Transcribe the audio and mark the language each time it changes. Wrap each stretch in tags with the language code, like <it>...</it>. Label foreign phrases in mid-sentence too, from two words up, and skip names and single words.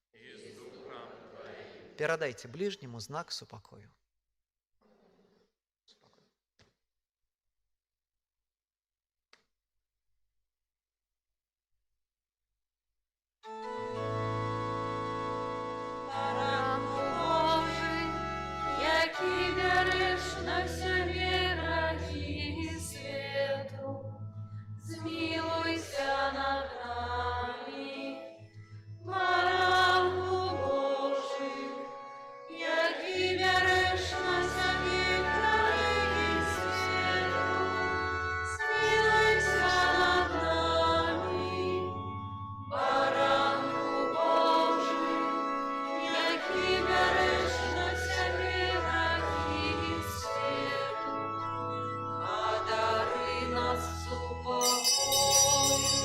<be>Перадайце бліжняму знак супакою.</be> <uk>Баран Божий, який береш на себе грехи свету, змилуйся над нами. Баран Божий, який береш на себе грехи свету, змилуйся над нами. Баран Божий, який береш на себе грехи свету, одари нас супокоєм.</uk>